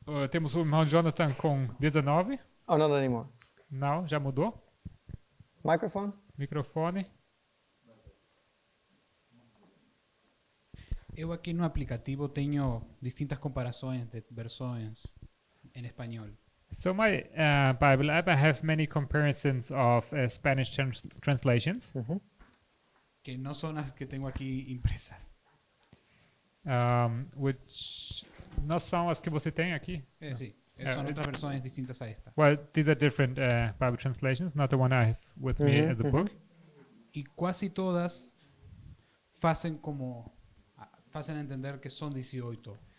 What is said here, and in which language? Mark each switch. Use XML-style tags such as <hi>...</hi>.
<pt>Temos o irmão Jonathan com 19.</pt> <en>Oh, not anymore.</en> <pt>Não, já mudou.</pt> <en>Microphone?</en> <pt>Microfone. Eu aqui no aplicativo tenho distintas comparações de versões em espanhol.</pt> <en>So my Bible app, I have many comparisons of Spanish translations,</en> <es>Que no son las que tengo aquí impresas.</es> <en>which</en> <pt>não são as que você tem aqui.</pt> <es>Sí, son otras versiones distintas a esta.</es> <en>Well, these are different Bible translations, not the one I have with me as a book.</en> <es>Y casi todas hacen entender que son 18.</es>